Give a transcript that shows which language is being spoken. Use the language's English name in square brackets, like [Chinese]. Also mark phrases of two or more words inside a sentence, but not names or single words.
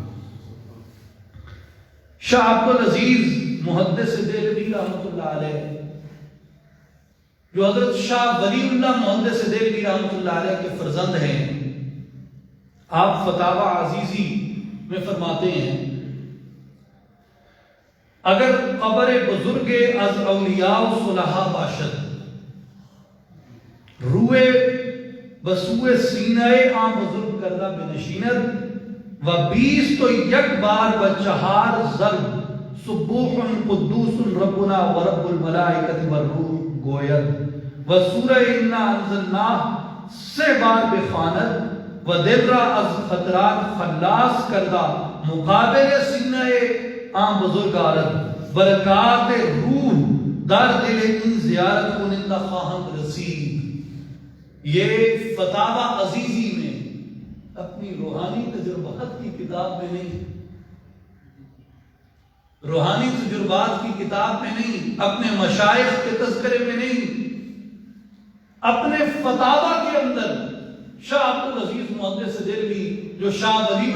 [Urdu] شاہ عبدالعزیز محدث دہلوی رحمۃ اللہ علیہ، جو حضرت شاہ ولی اللہ محدث دہلوی رحمۃ اللہ علیہ کے فرزند ہیں، آپ فتاوی عزیزی میں فرماتے ہیں [Persian] اگر قبر بزرگ از اولیاء و صلحاء باشد، روئے بسوئے سینہ آن بزرگ کردہ بنشیند، و 20 تو یک بار بچہار ضرب [Arabic] سبوح قدوس ربنا و رب الملائکت والروح [Persian] گوید، و سورہ انا انزلناہ 3 بار بخواند، و دل را از خطرات خلاص کردہ مقابل سینہ آن بزرگ آرد، برکات روح در دل ان زیارت کنندہ خواہند رسید۔ [Urdu] یہ فتاوی عزیزی میں، اپنی روحانی تجربات کی کتاب میں نہیں، روحانی تجربات کی کتاب میں نہیں، اپنے مشائخ کے تذکرے میں نہیں، اپنے فتاوی کے اندر شاہ عبدالعزیز محدث دہلوی جو شاہ ولی